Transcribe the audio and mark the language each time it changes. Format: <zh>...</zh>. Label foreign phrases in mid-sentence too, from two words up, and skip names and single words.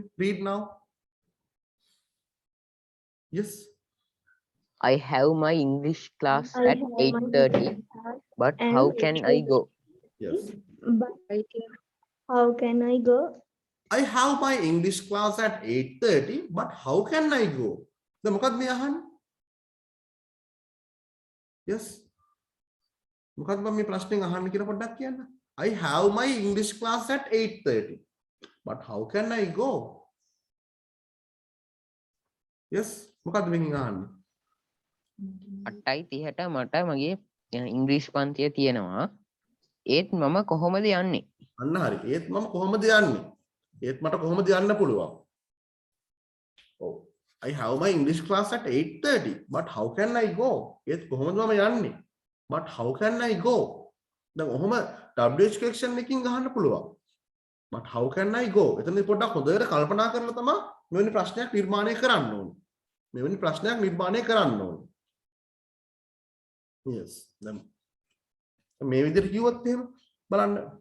<en>read now. yes. I have my English class at 8:30, but how can I go? yes. But how can I go? I have my English class at 8:30 but how can I go?</en> <si>දැන් මොකද්ද මේ අහන්නේ? yes. මොකද්ද මම මේ ප්‍රශ්نين අහන්නේ කියලා පොඩ්ඩක් කියන්න.</si> <en>I have my English class at 8:30 but how can I go? yes.</en> <si>මොකද්ද මේකෙන් අහන්නේ? 8:30ට මට මගේ ඉංග්‍රීසි පන්තිය තියෙනවා. ඒත් මම කොහොමද යන්නේ? අන්න හරි. ඒත් මම කොහොමද යන්නේ? ඒත් මට කොහොමද යන්න පුළුවන්? ඔව්.</si> <en>I have my English class at 8:30 but how can I go?</en> <si>ඒත් කොහොමද මම යන්නේ?</si> <en>but how can I go?</en> <si>දැන් ඔහොම</si> <en>WH question</en> <si>එකකින් ගහන්න පුළුවන්.</si> <en>but how can I go?</en> <si>එතනදී පොඩ්ඩක් හොඳට කල්පනා කරලා තමයි මෙවැනි ප්‍රශ්නයක් නිර්මාණය කරන්න ඕනේ. මෙවැනි ප්‍රශ්නයක් නිර්මාණය කරන්න ඕනේ. yes. දැන් මේ විදිහට කිව්වොත් එහෙම බලන්න.</si>